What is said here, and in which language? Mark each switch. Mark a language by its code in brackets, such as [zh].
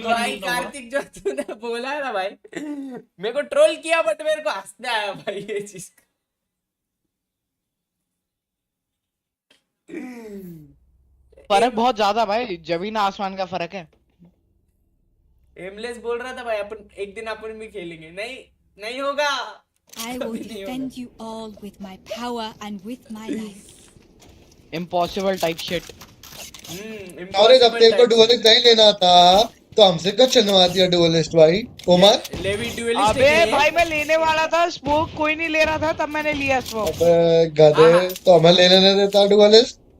[hi] भाई कार्तिक जो तूने बोला है ना भाई, मेरे को ट्रोल किया बट मेरे को हंसने आया भाई ये चीज। फर्क बहुत ज्यादा भाई, जमीन आसमान का फर्क है। एमलेस बोल रहा था भाई अपन एक दिन अपन भी खेलेंगे। नहीं नहीं होगा। [en] I will defend you all with my power and with my life. Impossible type shit. [hi] अरे जब तेरे को डुअलिस्ट नहीं लेना था तो हमसे क्यों चलवा दिया डुअलिस्ट भाई उमर? Levy dualist. अबे भाई मैं लेने वाला था, स्मोक कोई नहीं ले रहा था, तब मैंने लिया स्मोक। अबे गधे, तो हमें लेने नहीं देता डुअलिस्ट।